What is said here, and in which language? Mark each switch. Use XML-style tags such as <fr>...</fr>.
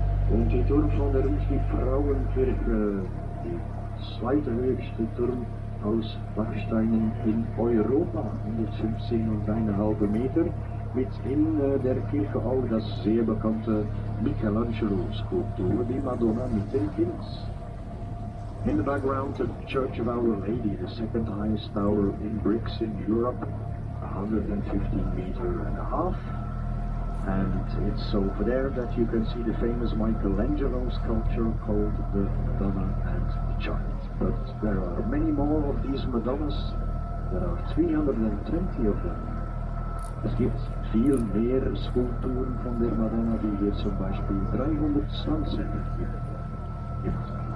<de>Und die Turm von der die Frauenkirche, die zweithöchste Turm aus Backsteinen in Europa, 115,5 Meter, mit in der Kirche auch das sehr bekannte Michelangelo-Skulptur, die Madonna mit dem Kind.</de> <en>In the background, the Church of Our Lady, the second highest tower in bricks in Europe, 115.5 meters. And it's over there that you can see the famous Michelangelo sculpture called the Madonna and the Child. But there are many more of these Madonnas. There are 320 of them.</en> <de>Es gibt viel mehr Skulpturen von der Madonna, wie hier zum Beispiel 320 gibt.</de>